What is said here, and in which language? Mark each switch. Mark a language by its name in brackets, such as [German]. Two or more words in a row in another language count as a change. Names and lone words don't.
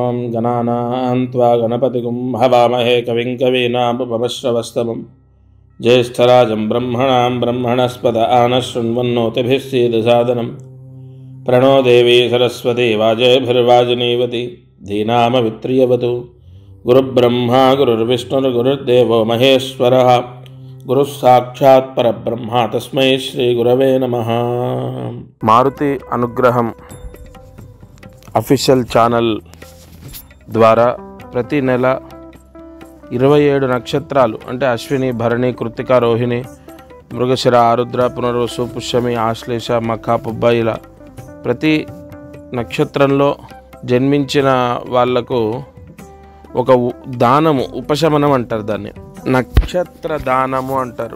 [Sanskrit] गणानां त्वा गणपतिगुं हवामहे कविं कवीनामुपमश्रवस्तमं ज्येष्ठराजं ब्रह्मणां ब्रह्मणस्पद आनशृण्वन्नोतिभिः सीदसादनं प्रणो देवी सरस्वती वाजभिर्वाजिनीवती धीनामवित्रियवतु गुरुब्रह्मा गुरुर्विष्णुर्गुरुर्देवो महेश्वरः गुरुः साक्षात् परब्रह्म तस्मै श्री गुरवे नमः। [Telugu] మారుతి అనుగ్రహం [English] official channel [Telugu] ద్వారా ప్రతి నెల 27 నక్షత్రాలు అంటే అశ్విని, భరణి, కృత్తిక, రోహిణి, మృగశిర, ఆరుద్ర, పునర్వసు, పుష్యమి, ఆశ్లేష, మఖ, పుబ్బ ఇలా ప్రతి నక్షత్రంలో జన్మించిన వాళ్లకు ఒక దానము, ఉపశమనం అంటారు, దాన్ని నక్షత్ర దానము అంటారు.